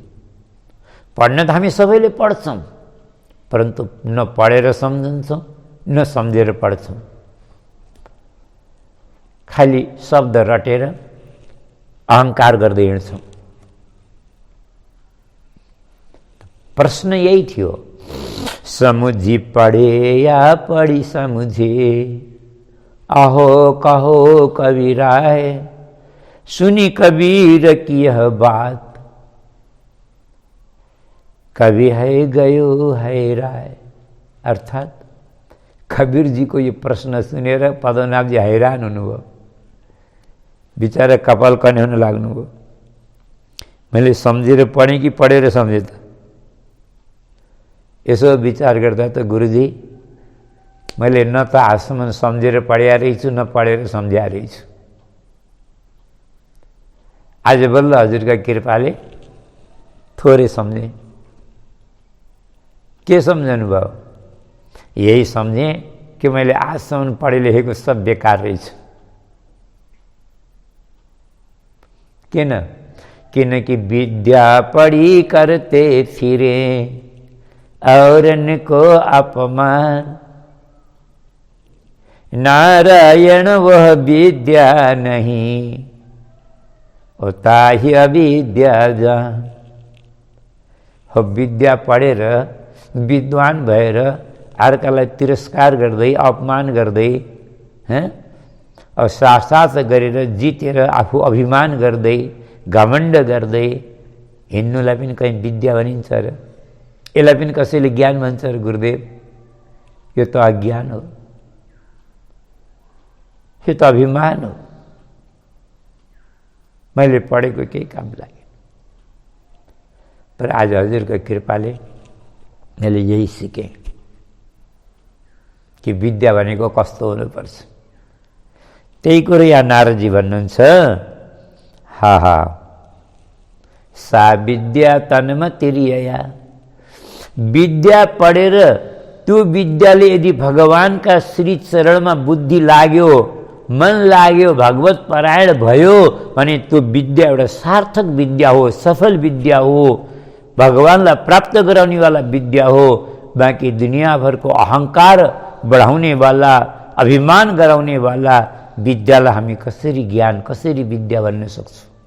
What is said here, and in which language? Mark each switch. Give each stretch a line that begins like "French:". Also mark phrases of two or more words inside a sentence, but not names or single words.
Nepali: पढ्न त हामी सबैले पढ्छौँ, परन्तु न पढेर सम्झन्छौँ न सम्झेर पढ्छौँ, खालि शब्द रटेर अहङ्कार गर्दै हिँड्छौँ। प्रश्न यही थियो,
Hindi: समुझी पढ़े या पढ़ी समुझे, आहो कहो कबीराय, सुनी कबीर की यह बात, कभी है गयो है राय।
Nepali: अर्थात कबीर जी
Hindi: को ये
Nepali: प्रश्न सुनेर पद्मनाभ जी हैरान हुनुभयो, बिचारा कपाल कने हुन लाग्नुभयो। मैले सम्झेर पढेँ कि पढेर सम्झेँ त? यसो विचार गर्दा त गुरुजी, मैले न त आजसम्म सम्झेर पढिया रहेछु न पढेर सम्झिया रहेछु। आज बल्ल हजुरका कृपाले थोरै सम्झेँ। के सम्झनु भयो? यही सम्झेँ कि मैले आजसम्म पढे लेखेको सब बेकार रहेछ। किन?
Hindi: किनकि विद्या पढ़ी करते फिरे औरन को अपमान, नारायण वह विद्या नहीं, होता ही अविद्या जान।
Nepali: हो विद्या पढेर विद्वान भएर अर्कालाई तिरस्कार गर्दै अपमान गर्दै अब साथ गरेर जितेर आफू अभिमान गर्दै घमण्ड गर्दै हिँड्नुलाई पनि कहीँ विद्या भनिन्छ र? यसलाई पनि कसैले ज्ञान भन्छ र गुरुदेव? यो त अज्ञान हो, यो त अभिमान हो। मैले पढेको केही काम लाग्यो, तर आज हजुरको कृपाले मैले यही सिकेँ कि विद्या भनेको कस्तो हुनुपर्छ। त्यही कुरो यहाँ नारदजी भन्नुहुन्छ,
Sanskrit: हा हा सा विद्या तनमा तिरिया।
Nepali: विद्या पढेर त्यो विद्याले यदि भगवानका श्री चरणमा बुद्धि लाग्यो, मन लाग्यो, भगवत परायण भयो भने त्यो विद्या एउटा सार्थक विद्या हो, सफल विद्या हो, भगवानलाई प्राप्त गराउनेवाला विद्या हो। बाँकी दुनियाँभरको अहङ्कार बढाउनेवाला, अभिमान गराउनेवाला विद्यालाई हामी कसरी ज्ञान, कसरी विद्या भन्न सक्छौँ?